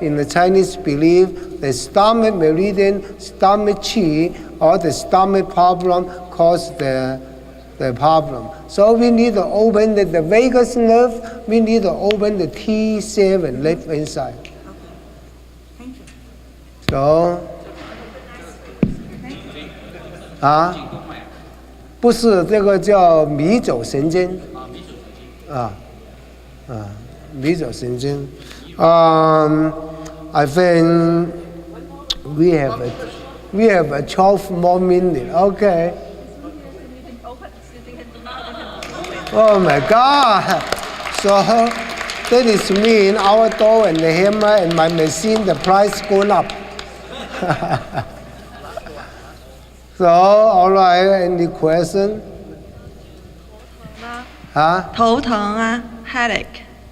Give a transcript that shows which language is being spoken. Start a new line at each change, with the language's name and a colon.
English: in the Chinese belief, the stomach meridian, stomach qi, or the stomach problem cause the problem. So we need to open the vagus nerve, we need to open the T7 left inside. Thank you.
Chinese: So, 不是，这个叫迷走神经。迷走神经。
English: I think we have 12 more minutes. Okay. Oh my God. So that is mean our door and the hammer and my machine, the price going up. So, all right, any question?
Chinese: 头疼啊 headache.